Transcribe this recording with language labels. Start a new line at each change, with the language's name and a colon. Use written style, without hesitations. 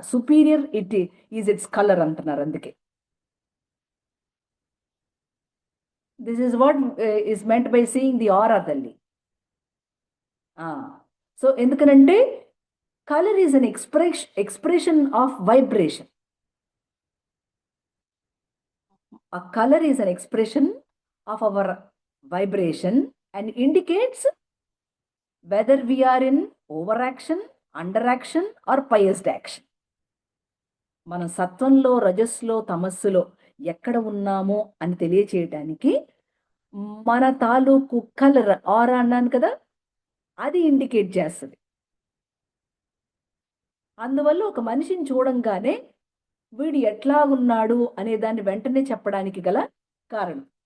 English: Superior is its colour అంటున్నారు. అందుకే this is what is meant by seeing the aura తల్లి. So ఎందుకనంటే colour is an expression of vibration. A color is an expression of our vibration and indicates whether we are in overaction, underaction or biased action.
Telugu: మనం సత్వంలో, రజస్సులో, తమస్సులో ఎక్కడ ఉన్నామో అని తెలియచేయటానికి మన తాలూకు colour, ఆరా అన్నాను కదా, అది ఇండికేట్ చేస్తుంది. అందువల్ల ఒక మనిషిని చూడంగానే వీడు ఎట్లా ఉన్నాడు అనే దాన్ని వెంటనే చెప్పడానికి గల కారణం.